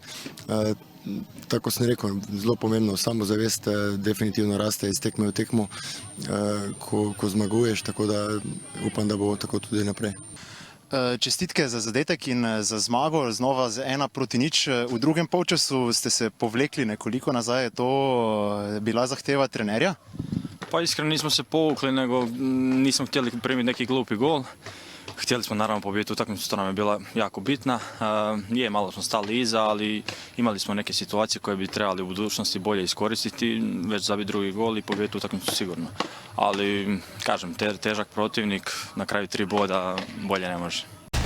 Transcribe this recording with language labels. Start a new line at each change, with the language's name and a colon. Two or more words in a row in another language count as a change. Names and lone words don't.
Slovenian: Tako sem rekel, zelo pomembno, samozavest definitivno raste iz tekme v tekmo, ko zmaguješ, tako da upam, da bo tako tudi naprej. Čestitke za zadetek in za zmago, znova z 1-0. V drugem polčasu ste se povlekli nekoliko nazaj, je to bila zahteva trenerja?
Croatian: Pa iskreno nismo se povukli, nego nismo htjeli primiti neki glupi gol. Htjeli smo naravno pobjediti utakmicu, što nam je bila jako bitna. Malo smo stali iza, ali imali smo neke situacije koje bi trebali u budućnosti bolje iskoristiti, već zabiti drugi gol i pobjediti utakmicu sigurno. Ali, kažem, težak protivnik, na kraju 3 boda bolje ne može.